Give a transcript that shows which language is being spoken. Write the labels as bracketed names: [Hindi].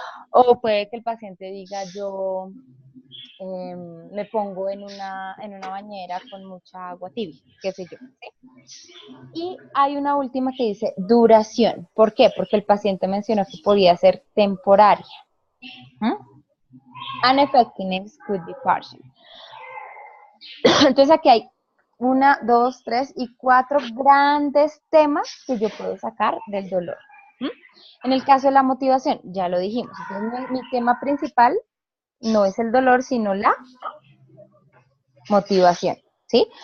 [Spanish] O puede que el paciente diga, yo me pongo en una bañera con mucha agua tibia, qué sé yo, ¿sí? Y hay una última que dice duración. ¿Por qué? Porque el paciente mencionó que podía ser temporaria. ¿Mm? [English] And effectiveness could be partial. [Spanish] Entonces aquí hay 1, 2, 3 y 4 grandes temas que yo puedo sacar del dolor. ¿Mm? En el caso de la motivación, ya lo dijimos. Entonces mi tema principal no es el dolor, sino la motivación, ¿sí?